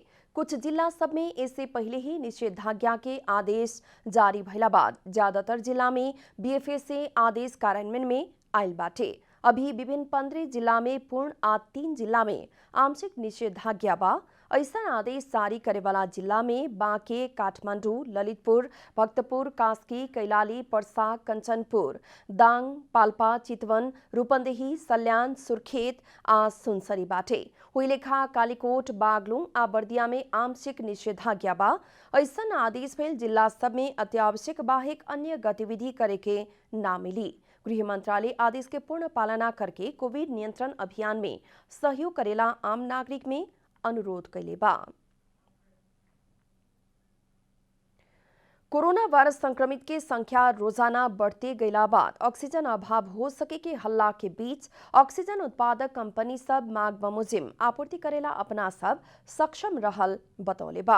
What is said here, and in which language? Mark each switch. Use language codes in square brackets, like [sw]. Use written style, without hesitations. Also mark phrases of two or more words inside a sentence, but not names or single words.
[bho] कुछ जिला सब में इससे पहले ही निषेधाज्ञा के आदेश जारी भइला बाद ज्यादातर जिला में बीएफए से आदेश कार्यान्वयन में आयल बाटे। अभी विभिन्न 15 जिला में पूर्ण आ 3 जिला में आंशिक निषेधाज्ञा बा। ऐसा आदेश जारी करे वाला जिला में बांके, काठमांडू, ललितपुर, भक्तपुर, कास्की, कैलाली, पर्सा, कंचनपुर, दाङ, पाल्पा, चितवन, रूपन्देही, सल्यान, सुर्खेत आ सुनसरी बाटे। हुइलेखा कालीकोट, बागलुङ आ बर्दिया में आंशिक निषेधाज्ञा बा। ऐसा आदेश भेल जिला सब में अत्यावश्यक बाहेक अन्य गतिविधि करे के ना मिली। गृह मंत्रालय आदेश के पूर्ण पालना करके कोविड नियंत्रण अभियान में सहयोग करेला आम नागरिक में अनुरोध कैले बा। कोरोना वायरस संक्रमित के संख्या रोजाना बढ़ते गईला बाद ऑक्सीजन अभाव हो सके के हल्ला के बीच ऑक्सीजन उत्पादक कंपनी सब मांग बमुजिम आपूर्ति करेला अपना सब सक्षम रहल बतौले बा।